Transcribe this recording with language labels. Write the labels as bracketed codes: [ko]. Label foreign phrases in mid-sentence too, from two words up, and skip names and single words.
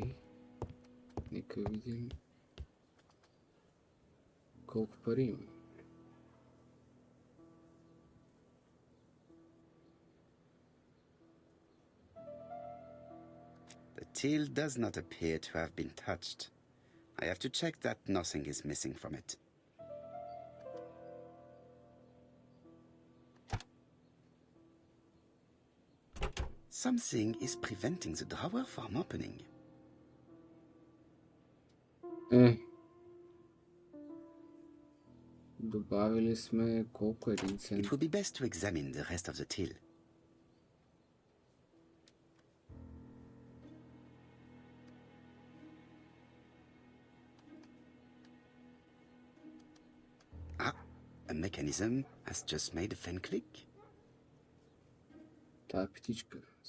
[bg] Нека видим колко пари има. [en] The till does not appear to have been touched. I have to check that nothing is missing from it. Something is preventing the drawer from opening. [bg] Добавили сме колко един цент. [en] It would be best to examine the rest of the till. A mechanism has just made a fan click. [bg] Тая птичка.